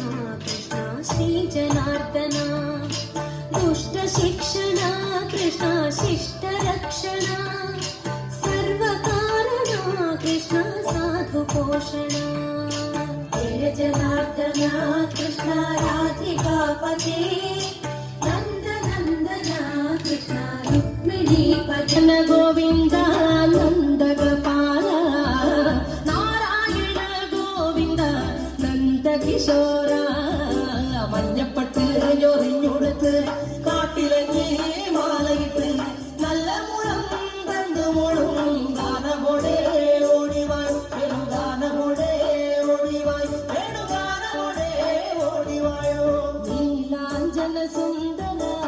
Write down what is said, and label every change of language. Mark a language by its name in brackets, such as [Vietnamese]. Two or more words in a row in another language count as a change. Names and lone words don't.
[Sanskrit] कृष्णा श्रीजनार्दना दुष्टशिक्षणा कृष्णा शिष्टरक्षणा सर्वकारणा कृष्णा साधुपोषणा हे जनार्दना कृष्णा राधिकापते नन्दनन्दना कृष्णा रुक्मिणीपते गोविन्द [Malayalam] കിശോര മഞ്ഞപ്പട്ട് ഞൊറിഞ്ഞുടുത്ത് കാട്ടിലഞ്ഞി മാലയിട്ട് നല്ല മുളം തണ്ടുമോളും ഗാനമോടെ ഓടിവായ് വേണുഗാനമോടെ ഓടിവായ് വേണുഗാനമോടെ ഓടിവായോ നീലാഞ്ജന സുന്ദര